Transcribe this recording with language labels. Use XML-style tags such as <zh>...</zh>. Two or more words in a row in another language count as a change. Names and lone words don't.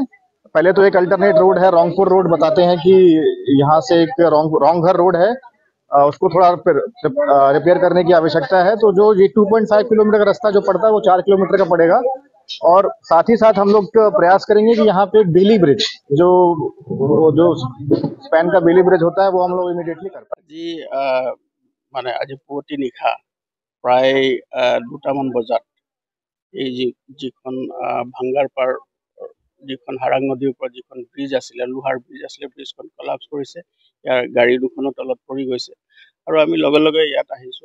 <hi>पहले तो एक</hi> <en>alternate road</en> <hi>है, रोंगपुर रोड बताते हैं कि यहाँ से एक रोंगघर रोड है, उसको थोड़ा रिपेयर करने की आवश्यकता है। तो जो ये 2.5 किलोमीटर का रास्ता जो पड़ता है वो 4 किलोमीटर का पड़ेगा। और साथ ही साथ हम लोग प्रयास करेंगे कि यहाँ पे एक बेली ब्रिज जो स्पैन का बेली ब्रिज होता है वो हम लोग इमीडिएटली कर पाए।</hi> <as>जी মানে আজি পুৱতি নিশা প্ৰায় 2টামান বজাত এই যিখন ভাঙ্গাৰপাৰ যিখন হাৰাং নদীৰ ওপৰত যিখন ব্ৰিজ আছিলে, লোহাৰ ব্ৰিজ আছিলে, ব্ৰিজখন কলাপছ কৰিছে। ইয়াৰ গাড়ী দুখনো তলত পৰি গৈছে আৰু আমি লগে লগে ইয়াত আহিছোঁ।</as>